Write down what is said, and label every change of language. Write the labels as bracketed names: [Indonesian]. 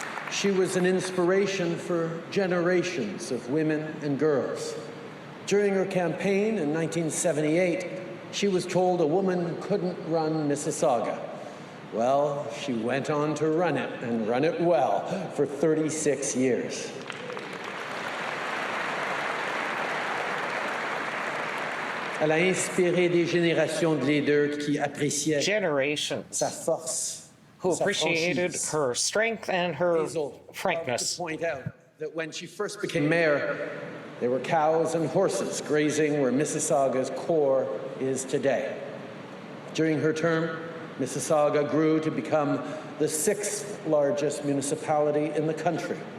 [English] She was an inspiration for generations of women and girls. During her campaign in 1978, she was told a woman couldn't run Mississauga. Well, she went on to run it, and run it well, for 36 years. [French] Elle a inspiré des générations de leaders qui appréciaient sa force, [English] who appreciated her strength and her frankness. To point out that when she first became mayor, there were cows and horses grazing where Mississauga's core is today. During her term, Mississauga grew to become the 6th largest municipality in the country.